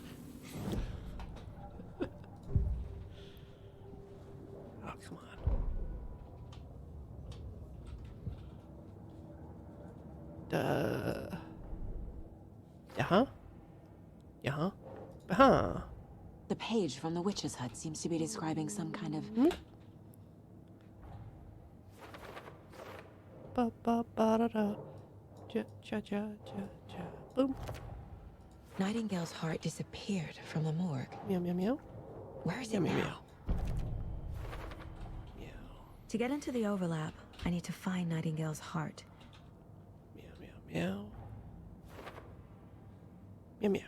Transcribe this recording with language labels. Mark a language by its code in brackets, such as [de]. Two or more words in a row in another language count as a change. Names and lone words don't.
[en] Oh, come on. Yeah. Yeah. Huh. The page from the witch's hut seems to be describing some kind of... Ba ba ba da da. Ja ja ja ja ja. Boom. Nightingale's heart disappeared from the morgue. Meow meow meow. Where is it Meow, meow, now? To get into the overlap, I need to find Nightingale's heart. Meow. Meow meow.